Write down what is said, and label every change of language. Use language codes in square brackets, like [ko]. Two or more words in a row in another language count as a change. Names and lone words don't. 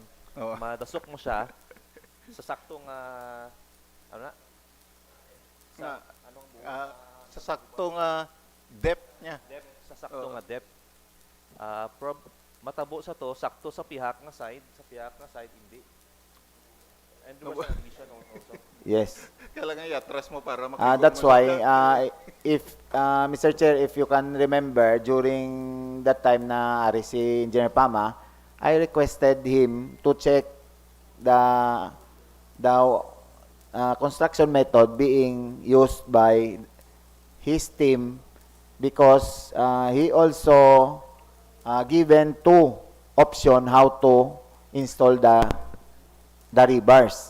[hil] Oo. Madasok mo siya sa saktong ano na? Sa Nga, anong sa saktong depth niya. depth, sa saktong Oo. depth. Matabo sa to, sakto sa pihak nga side, hindi. [en] And there was an addition also. Yes. [hil] Kailangan i-atras mo para [en] That's why, if Mr. Chair, if you can remember, during that time [hil] na ari si Engineer Pama, [en] I requested him to check the construction method being used by his team because he also given two option how to install the rebars.